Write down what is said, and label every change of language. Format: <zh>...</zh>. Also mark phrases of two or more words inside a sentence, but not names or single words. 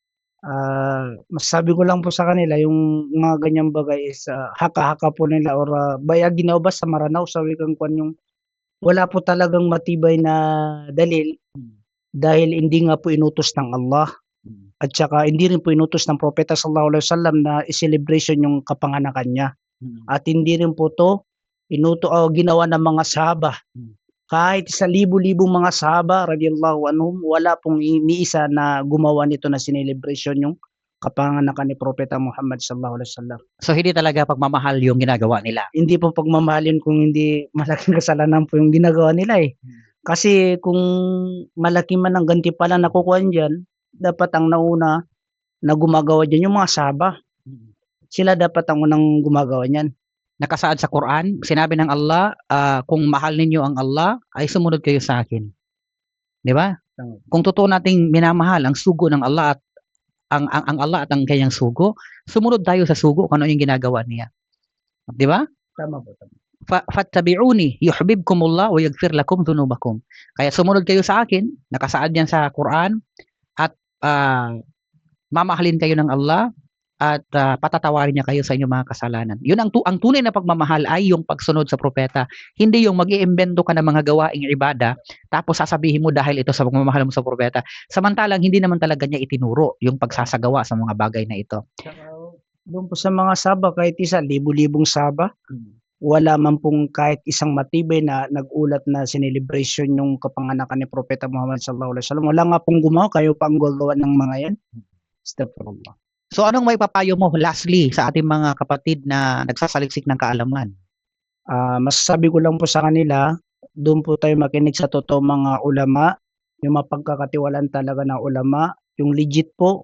<tl>Masasabi ko lang po sa kanila yung mga ganyang bagay is, haka-haka po nila or,</tl> <mrw>bayag ginaubas</mrw> <tl>sa Maranao sa wikang kuwan yung wala po talagang matibay na dalil dahil hindi nga po inutos ng Allah at saka hindi rin po inutos ng propeta</tl> <ar>صلى الله عليه وسلم</ar> <tl>na i-celebration yung kapanganakan niya. At hindi rin po 'to ginawa ng mga sahaba. Kahit sa libo-libong mga sahaba</tl> <ar>رضي الله عنهم,</ar> <tl>wala pong iniisa na gumawa nito na sinelebration yung kapanganakan ni Propeta Muhammad</tl> <ar>صلى الله عليه وسلم.</ar> <tl>So hindi talaga pagmamahal yung ginagawa nila. Hindi po pagmamahal yun kung hindi malaking kasalanan po yung ginagawa nila, Kasi kung malaki man ang gantimpala nakukuha diyan, dapat ang nauna na gumagawa diyan yung mga sahaba. Sila dapat ang unang gumagawa niyan. Nakasaad sa Quran, sinabi ng Allah, kung mahal ninyo ang Allah, ay sumunod kayo sa akin. 'Di ba? Kung totoo nating minamahal ang sugo ng Allah at ang Allah at ang kanyang sugo, sumunod tayo sa sugo kung ano yung ginagawa niya. 'Di ba? Tama po, tama.</tl> <ar>فاتبعوني يحببكم الله ويغفر لكم ذنوبكم.</ar> <tl>Kaya sumunod kayo sa akin, nakasaad yan sa Quran at mamahalin kayo ng Allah at patatawarin niya kayo sa inyong mga kasalanan. Yun ang tunay na pagmamahal ay yung pagsunod sa propeta. Hindi yung mag-iimbento ka ng mga gawaing ibada tapos sasabihin mo dahil ito sa pagmamahal mo sa propeta. Samantalang hindi naman talaga niya itinuro yung pagsasagawa sa mga bagay na ito. Doon po sa mga saba, kahit isa, libo-libong saba, wala man pong kahit isang matibay na nag-ulat na celebration yung kapanganakan ni Propeta Muhammad</tl> <ar>صلى الله عليه وسلم.</ar> <tl>Wala nga pong gumawa, kayo pa ang gagawa ng mga yan. Astaghfirullah. So anong maipapayo mo lastly sa ating mga kapatid na nagsasaliksik ng kaalaman? Masasabi ko lang po sa kanila, doon po tayo makinig sa totoong mga ulama, yung mapagkakatiwalaan talaga ng ulama, yung legit po.</tl>